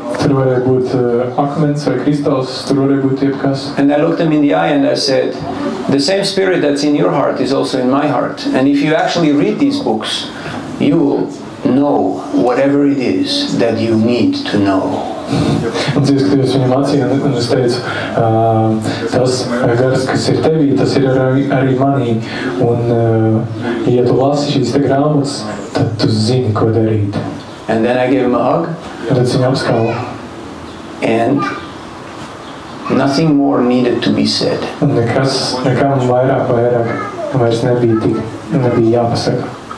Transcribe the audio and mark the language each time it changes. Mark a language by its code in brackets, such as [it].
[en] And I looked him in the eye and I said, the same spirit that's in your heart is also in my heart. And if you actually read these books, you will know whatever it is that you need to know. [lv] Un es skatījos viņa mācīja, un es teicu, tas gars, kas ir tevī, tas ir arī manī. Un, ja tu lasi šīs te grāmatas, tad tu zini, ko darīt. [en] And then I gave him a hug. [lv] Un tad viņu apskauju. [en] And nothing more needed to be said. [lv] Un nekam vairāk vairs nebija jāpasaka.